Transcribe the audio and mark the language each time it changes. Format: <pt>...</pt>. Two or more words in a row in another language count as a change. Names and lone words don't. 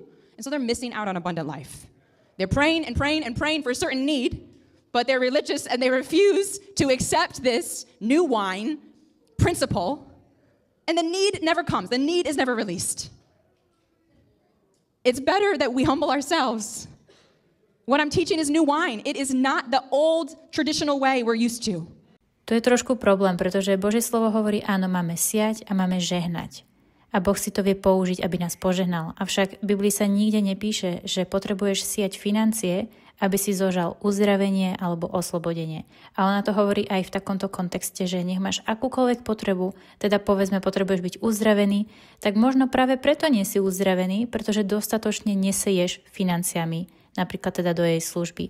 <en>And so they're missing out on abundant life. They're praying and praying and praying for a certain need, but they're religious and they refuse to accept this new wine principle, and the need never comes. The need is never released. It's better that we humble ourselves. What I'm teaching is new wine. It is not the old traditional way we're used to.</en> <sk>To je trošku problém, pretože Božie slovo hovorí, áno, máme siať a máme žehnať. A Boh si to vie použiť, aby nás požehnal. Avšak v Biblii sa nikde nepíše, že potrebuješ siať financie, aby si zožal uzdravenie alebo oslobodenie. A ona to hovorí aj v takomto kontexte, že nech máš akúkoľvek potrebu, teda povedzme potrebuješ byť uzdravený, tak možno práve preto nie si uzdravený, pretože dostatočne neseješ financiami napríklad teda do jej služby.</sk>